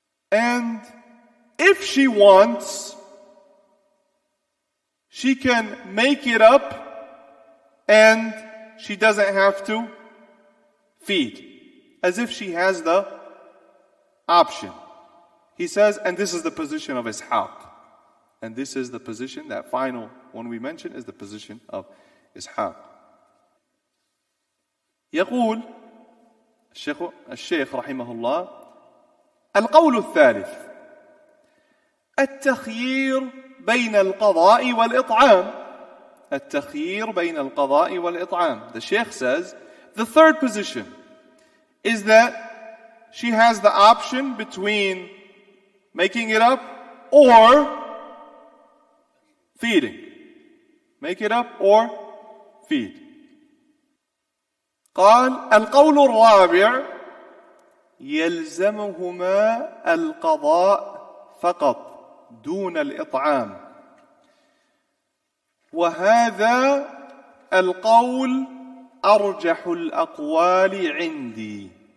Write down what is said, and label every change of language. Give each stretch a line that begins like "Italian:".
English: And if she wants, she can make it up and she doesn't have to feed. As if she has the option. He says, and this is the position of Ishaq. And this is the position, that final one we mentioned, is the position of Ishaq.
Arabic: يقول الشيخ رحمه الله: القول الثالث التخيير بين القضاء والإطعام. التخيير بين القضاء والإطعام.
English: The Shaykh says, the third position is that she has the option between making it up or feeding. Make it up or feed.
Arabic: قال القول الرابع يلزمهما القضاء فقط دون الإطعام. وهذا القول أرجح الأقوال عندي.